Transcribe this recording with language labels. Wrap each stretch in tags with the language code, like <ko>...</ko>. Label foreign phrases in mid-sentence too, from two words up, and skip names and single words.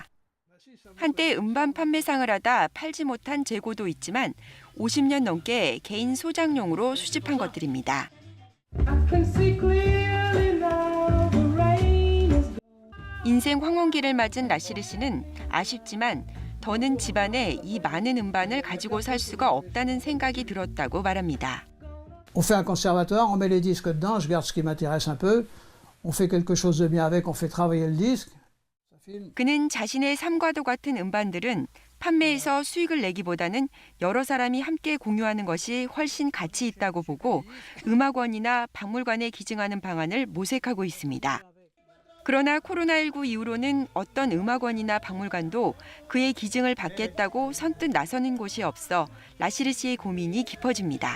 <ko>한때 음반 판매상을 하다 팔지 못한 재고도 있지만 50년 넘게 개인 소장용으로 수집한 것들입니다. 인생 황혼기를 맞은 라시르 씨는 아쉽지만 더는 집안에 이 많은 음반을 가지고 살 수가 없다는 생각이 들었다고 말합니다.</ko> <fr>On fait un conservatoire, on met les disques dedans, je garde ce qui m'intéresse un peu. On fait quelque chose de bien avec, on fait travailler le disque.</fr> <ko>그는 자신의 삶과도 같은 음반들은 판매에서 수익을 내기보다는 여러 사람이 함께 공유하는 것이 훨씬 가치 있다고 보고 음악원이나 박물관에 기증하는 방안을 모색하고 있습니다. 그러나 코로나19 이후로는 어떤 음악원이나 박물관도 그의 기증을 받겠다고 선뜻 나서는 곳이 없어 라시르 씨의 고민이 깊어집니다.</ko>